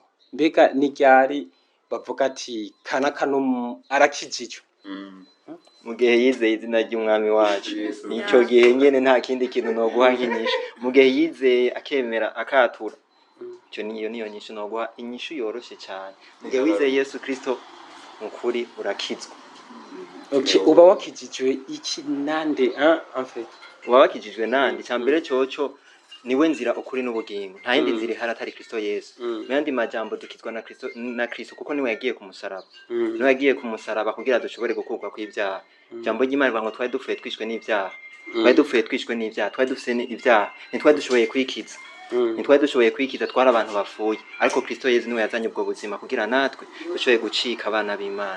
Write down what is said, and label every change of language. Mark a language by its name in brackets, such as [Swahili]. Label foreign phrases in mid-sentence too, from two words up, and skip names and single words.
[Rundi] Mbega ni ryari bavuga ati kanaka no arakijijwe? mu gihe yizeye izina ry'umwami wacu icyo gihe nyene nta kindi kintu noguha nk'inyishu mu gihe yizeye akemera akatura icyo niyo nyishu noguha inyishu yoroshe cyane mu gihe wizeye Yesu Kristo mukuri urakizwa. [English] Okay, [Rundi] uba wakijijwe iki nande [French] en fait [Rundi] uba wakijijwe nande cyambere cyoco niwe nzira ukuri n'ubugingo nta yindi nzira ihari atari Kristo Yesu n'andi majambo dukizwa na Kristo kuko niwe yagiye ku musaraba niwe yagiye ku musaraba kugira dushobore gukurwa kw'ibyaha jambo ry'Imana rivuga ngo twari dupfuye twishwe n'ibyaha twari dupfuye twishwe n'ibyaha twari dufite ibyaha ntitwari dushoboye kwikiza ntitwari dushoboye kwikiza twari abantu bapfuye ariko Kristo Yesu niwe yazanye ubwo buzima kugira natwe dushoboye gucika abana b'Imana.